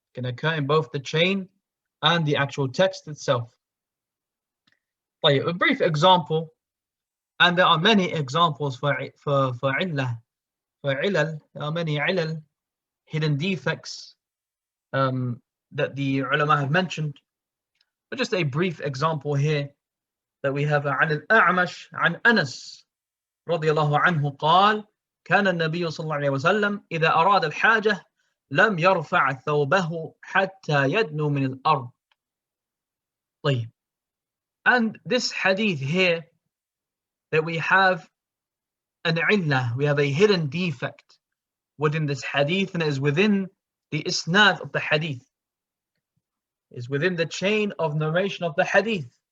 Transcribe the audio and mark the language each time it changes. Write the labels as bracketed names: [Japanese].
[English] Can occur in both the chain and the actual text itself. طيب, a brief example, and there are many examples for illah, for ilal. There are many ilal, hidden defects that the ulama have mentioned. But just a brief example here that we have [Arabic] عن الأعمش عن أنس رضي الله عنه قال كان النبي صلى الله عليه وسلم إذا أراد الحاجة لم يرفع ثوبه حتى يدنو من الأرض. طيب. [English] And this hadith here, that we have an illah, we have a hidden defect within this hadith, and it is within the isnad of the hadith, is within the chain of narration of the hadith.